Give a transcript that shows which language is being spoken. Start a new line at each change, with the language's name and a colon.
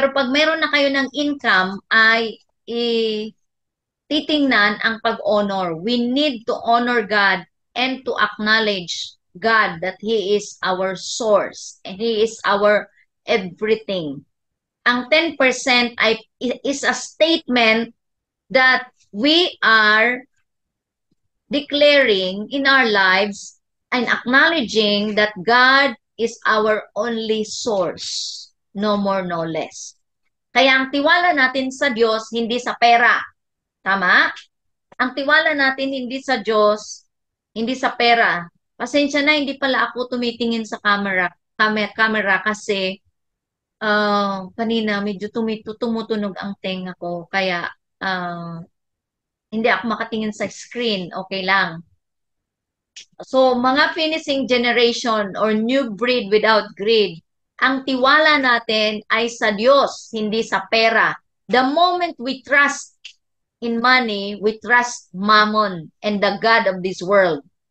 Filipino: Pero pag meron na kayo ng income, ay titingnan ang pag-honor.
English: We need to honor God and to acknowledge God that He is our source and He is our everything. Ang 10% is a statement that we are declaring in our lives and acknowledging that God is our only source. No more, no less.
Filipino: Kaya ang tiwala natin sa Diyos, hindi sa pera. Tama? Ang tiwala natin hindi sa Diyos, hindi sa pera. Pasensya na, hindi pala ako tumitingin sa camera kasi kanina medyo tumutunog ang tenga ko. Kaya hindi ako makatingin sa screen. Okay lang. So, mga finishing generation or new breed without greed, ang tiwala natin ay sa Diyos, hindi sa pera.
English: The moment we trust in money, we trust mammon and the God of this world.